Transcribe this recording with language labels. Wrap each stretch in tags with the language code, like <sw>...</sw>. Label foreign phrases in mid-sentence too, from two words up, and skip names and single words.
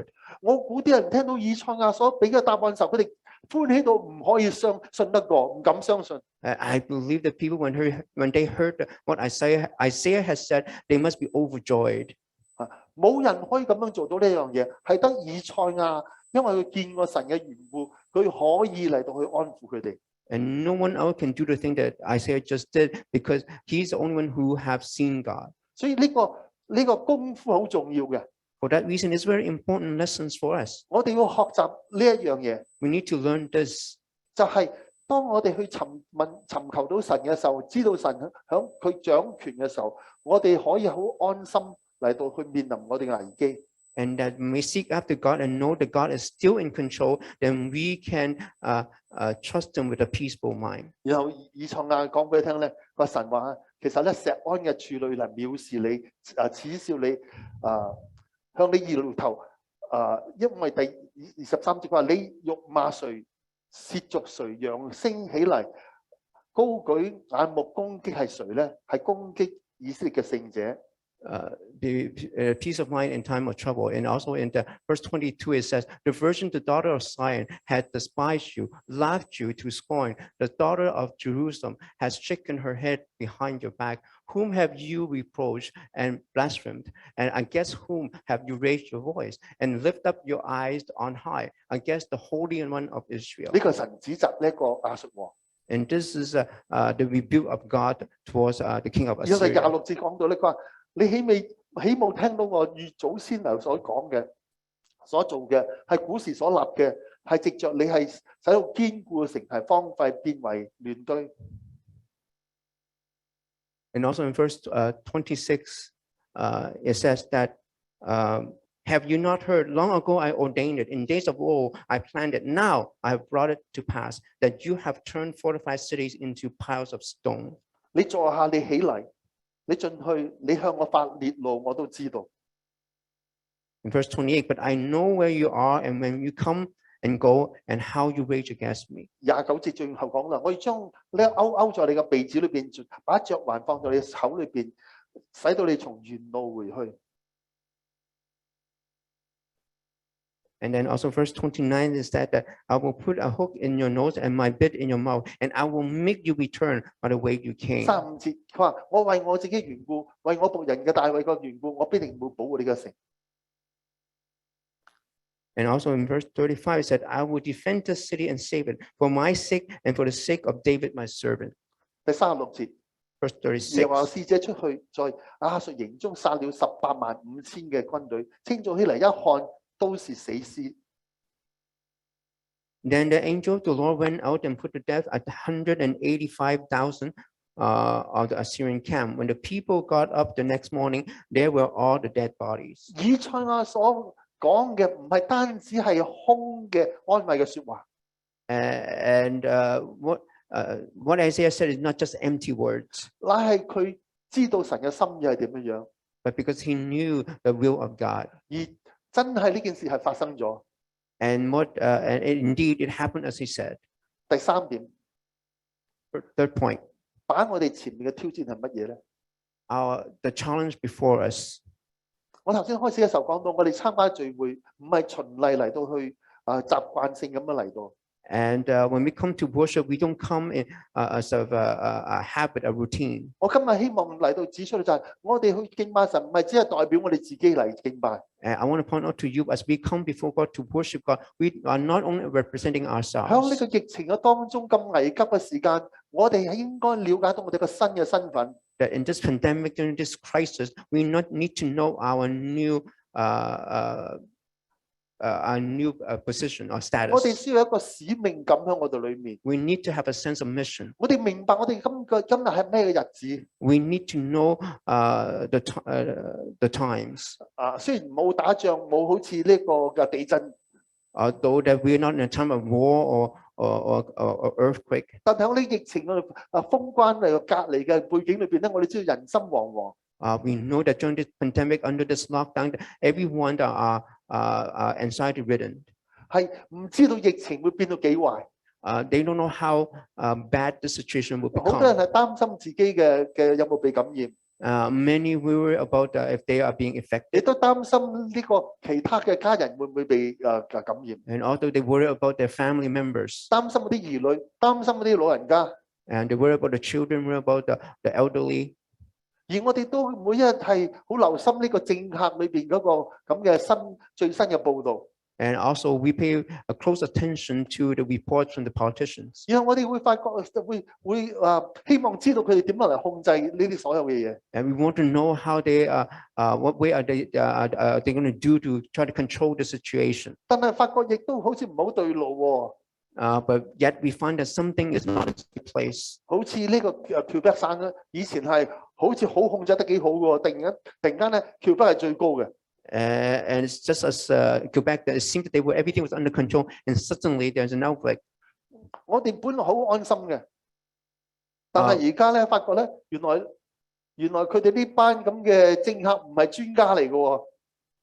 <yue>我估啲人聽到以賽亞所俾嘅答案時候，佢哋歡喜到唔可以信得過，唔敢相信。</yue> <en>I believe that people when they heard what Isaiah has said, they must be overjoyed.</en> <yue>冇人可以咁樣做到呢樣嘢，係得以賽亞，因為佢見過神嘅緣故，佢可以嚟到去安撫佢哋。</yue> <en>And no one else can do the thing that Isaiah just did because he's the only one who have seen God.</en> <yue>所以呢個功夫好重要嘅，</yue> <en>For that reason, it's very important lessons for us.</en> <yue>我哋要學習呢一樣嘢，</yue> <en>We need to learn this.</en> <yue>就係當我哋去尋求到神嘅時候，知道神響佢掌權嘅時候，我哋可以好安心嚟到去面臨我哋嘅危機。</yue> <en>And that when we seek after God and know that God is still in control, then we can trust him with a peaceful mind.</en> <yue>然後以賽亞講俾佢聽咧，個神話其實咧錫安嘅處女嚟藐視你，恥笑你，向你搖頭，因為第23節佢話你辱罵誰，褻瀆誰，揚聲起嚟， 高舉眼目攻擊係誰咧？係攻擊以色列嘅聖者。</yue> <en>The peace of mind in time of trouble. And also in the verse 22, it says, the virgin, the daughter of Zion, had despised you, laughed you to scorn. The daughter of Jerusalem has shaken her head behind your back. Whom have you reproached and blasphemed? And against whom have you raised your voice and lift up your eyes on high against the Holy One of Israel?</en> <yue>呢個神指責呢一個亞述王。</yue> <en>And this is the rebuke of God towards the king of</en> <yue>因為</yue> <en>Assyria.</en> <yue>26節講到咧，佢話你豈冇聽到我與祖先留所講嘅、所做嘅，係古時所立嘅，係藉着你係使到堅固嘅城係荒廢，變為亂堆。</yue> <en>And also in verse 26, it says that, have you not heard? Long ago I ordained it. In days of old I planned it. Now I have brought it to pass that you have turned fortified cities into piles of stone.</en> <yue>你坐下，你起嚟，你進去，你向我發烈怒，我都知道。</yue> <en>In verse 28, but I know where you are and when you come and go and how you rage against me.</en> <yue>29 節最後講啦，我要將呢勾在你嘅鼻子裏邊，把嚼環放在你口裏邊，使到你從原路回去。</yue> <en>And then also verse 29 is that I will put a hook in your nose and my bit in your mouth, and I will make you return by the way you came.</en> <yue>35 節佢話：我為我自己緣故，為我僕人嘅大衛嘅緣故，我必定會保護呢個城。</yue> <en>And also in verse 35 it said, I will defend the city and save it for my sake and for the sake of David my servant.</en> <yue>第36節，</yue> <en>Verse</en> <yue>耶和華</yue> <en>36.</en> <yue>使者出去，在亞述營中殺了185000嘅軍隊，清早起嚟一看，都是死屍。</yue> <en>Then the angel of the Lord went out and put to death 185,000 of the Assyrian camp. When the people got up the next morning, there were all the dead bodies.</en> <yue>以賽亞所講嘅唔係單止係空嘅安慰嘅説話，</yue> <en>And what Isaiah said is not just empty words,</en> <yue>乃係佢知道神嘅心意係點樣樣，</yue> <en>but because he knew the will of God.</en> <yue>而真係呢件事係發生咗。</yue> <en>And indeed it happened as he said.</en> <yue>第三點，</yue> <en>Third point,</en> <yue>擺喺我哋前面嘅挑戰係乜嘢咧？</yue> <en>the challenge before us.</en> <yue>我頭先開始嘅時候講到，我哋參加聚會唔係循例嚟到去習慣性咁樣嚟到。</yue> <en>And when we come to worship, we don't come in as of a habit, a routine.</en> <yue>我今日希望嚟到指出就係，我哋去敬拜神唔係只係代表我哋自己嚟敬拜。</yue> <en>And I want to point out to you, as we come before God to worship God, we are not only representing</en> <yue>喺呢</yue> <en>ourselves.</en> <yue>個疫情嘅當中咁危急嘅時間，我哋係應該了解到我哋個新嘅身份。</yue> <en>That in this pandemic, during this crisis, we not need to know our new position or</en> <yue>我哋</yue> <en>status.</en> <yue>需要一個使命感喺我哋裏面。</yue> <en>We need to have a sense of mission.</en> <yue>我哋明白我哋今日係咩嘅日子。</yue> <en>We need to know the times.</en> <yue>雖然冇打仗，冇好似呢個嘅地震，</yue> <en>Although that we are not in a time of war or earthquake,</en> <yue>但係喺呢疫情嘅封關嚟隔離嘅背景裏邊咧，我哋知道人心惶惶。</yue> <en>we know that during this pandemic, under this lockdown, everyone are anxiety ridden.</en> <yue>係唔知道疫情會變到幾壞，</yue> <en>They don't know how bad the situation will</en> <yue>好多人</yue> <en>become.</en> <yue>係擔心自己嘅有冇被感染，</yue> <en>Many worry about if they are being</en> <yue>亦</yue> <en>affected,</en> <yue>都擔心呢個其他嘅家人會唔會被感染，</yue> <en>and also they worry about their family members,</en> <yue>擔心嗰啲兒女，擔心嗰啲老人家。</yue> <en>and they worry about the children, worry about the elderly.</en> <yue>而我哋都每一日係好留心呢個政客裏邊嗰個咁嘅最新嘅報導，</yue> <en>And also we pay a close attention to the reports from the politicians.</en> <yue>然後我哋會發覺會希望知道佢哋點樣嚟控制呢啲所有嘅嘢。</yue> <en>And we want to know how what way are they going to do to try to control the situation.</en> <yue>但係發覺亦都好似唔好對路喎，</yue> <en>But yet we find that something is not in place.</en> <yue>好似呢個橋北省咧，以前係好似好控制得幾好嘅喎，突然間咧橋北係最高嘅。</yue> <en>And it's just as Quebec that it seemed that everything was under control, and suddenly there's an outbreak.</en> <yue>我哋本來好安心嘅，但係而家咧發覺咧，原來佢哋呢班咁嘅政客唔係專家嚟嘅喎。</yue>